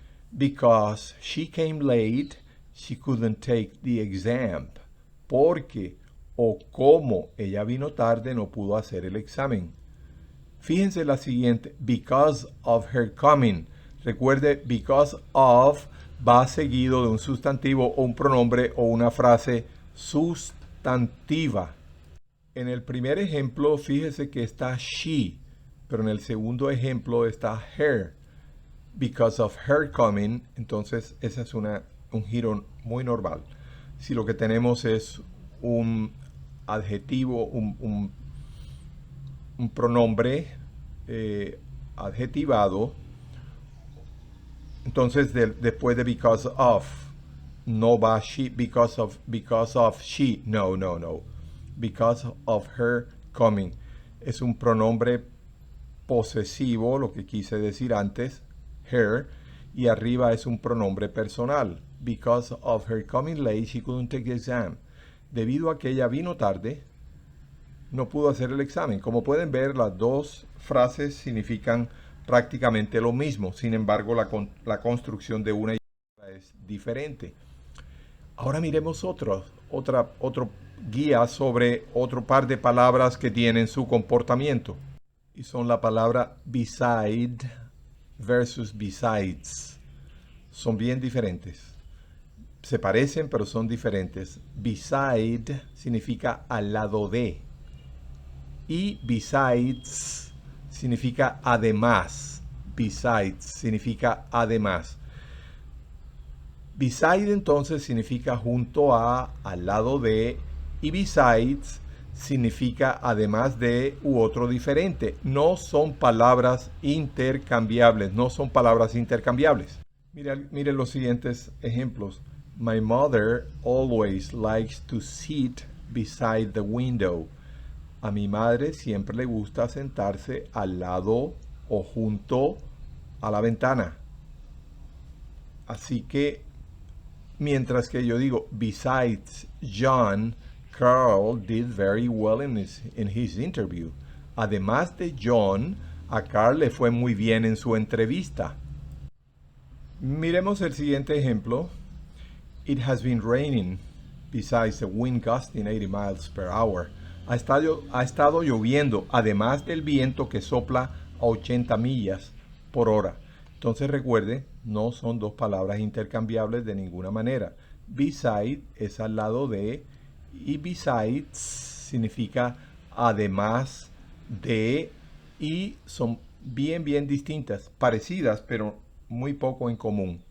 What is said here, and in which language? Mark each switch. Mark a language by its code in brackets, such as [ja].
[en] Because she came late, she couldn't take the exam. [es] Porque o como ella vino tarde, no pudo hacer el examen. Fíjense la siguiente, [en] because of her coming. [es] Recuerde, because of va seguido de un sustantivo o un pronombre o una frase sustantiva. En el primer ejemplo, fíjese que está she, pero en el segundo ejemplo está her. [en] Because of her coming, [es] entonces ese es un giro muy normal. Si lo que tenemos es un adjetivo, un pronombre adjetivado, entonces después de because of, no va she, [en] because of she, [es] no, [en] because of her coming. [es] Es un pronombre posesivo, lo que quise decir antes, her, y arriba es un pronombre personal. [en] Because of her coming late, she couldn't take the exam. [es] Debido a que ella vino tarde, no pudo hacer el examen. Como pueden ver, las dos frases significan prácticamente lo mismo. Sin embargo, la construcción de una y otra es diferente. Ahora miremos otro guía sobre otro par de palabras que tienen su comportamiento. Y son la palabra beside versus besides. Son bien diferentes. Se parecen, pero son diferentes. Beside significa al lado de. Y besides significa además. Besides significa además. Beside entonces significa junto a, al lado de, y besides significa además de u otro diferente. No son palabras intercambiables, no son palabras intercambiables. Miren los siguientes ejemplos. [en] My mother always likes to sit beside the window. [es] A mi madre siempre le gusta sentarse al lado o junto a la ventana. Así que, mientras que yo digo, [en] besides John, Carl did very well in his interview. [es] Además de John, a Carl le fue muy bien en su entrevista. Miremos el siguiente ejemplo. [en] It has been raining, besides the wind gusting 80 miles per hour. [es] Ha estado lloviendo, además del viento que sopla a 80 millas por hora. Entonces recuerde, no son dos palabras intercambiables de ninguna manera. Beside es al lado de, y besides significa además de, y son bien distintas, parecidas, pero muy poco en común.